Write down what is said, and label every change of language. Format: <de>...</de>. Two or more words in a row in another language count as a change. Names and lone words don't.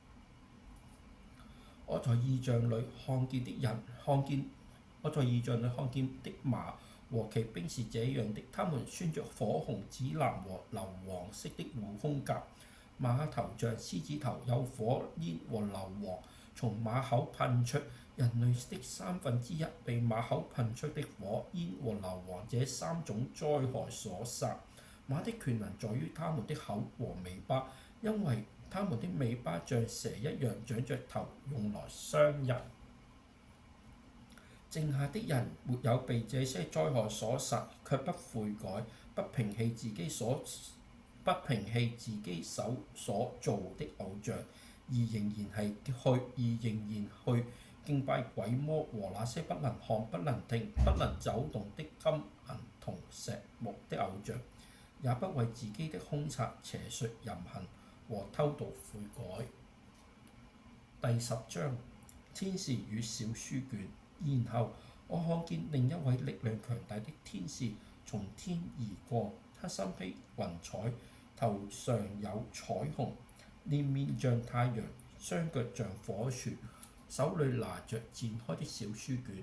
<zh>我在異象裡看見的馬和騎兵是這樣的，他們穿着火紅、紫藍和硫黃色的護胸甲，馬頭像獅子頭，有火焰和硫磺從馬口噴出。人類的1/3被馬口噴出的火焰和硫磺這3種災害所殺。馬的權能在於他們的口和尾巴，因為他們的尾巴像蛇一樣長着頭，用來傷人。剩下的人沒有被這些災害所殺，卻不悔改，不摒棄自己手所做的偶像， 而仍然去敬拜鬼魔和那些不能看、不能聽、不能走動的金銀銅石木的偶像，也不為自己的兇殘、邪術、淫行和偷盜悔改。第10章天使與小書卷。然後我看見另一位力量強大的天使從天而過，他身披雲彩，頭上有彩虹，臉面像太陽，雙腳像火柱，手裏拿着展開的小書卷。</zh>